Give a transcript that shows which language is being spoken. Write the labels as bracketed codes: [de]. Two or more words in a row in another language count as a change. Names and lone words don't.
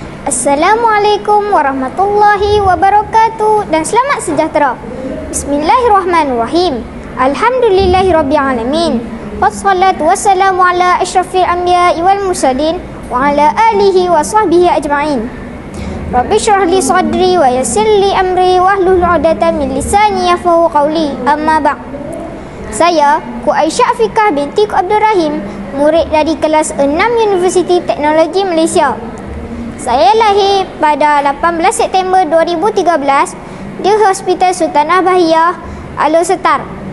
[ar] السلام عليكم ورحمة الله وبركاته [ms] dan selamat sejahtera. [ar] بسم الله الرحمن الرحيم. الحمد لله رب العالمين. والصلاة والسلام على أشرف الأنبياء والمرسلين وعلى آله وصحبه أجمعين. رب اشرح لي صدري ويسر لي أمري واحلل عقدة من لساني يفقهوا قولي. أما بعد. [ms] Saya Ku Aisyah Afiqah binti Ku Abdul Rahim, murid dari kelas 6 Universiti Teknologi Malaysia. Saya lahir pada 18 September 2013 di Hospital Sultanah Bahiyah, Alor Setar.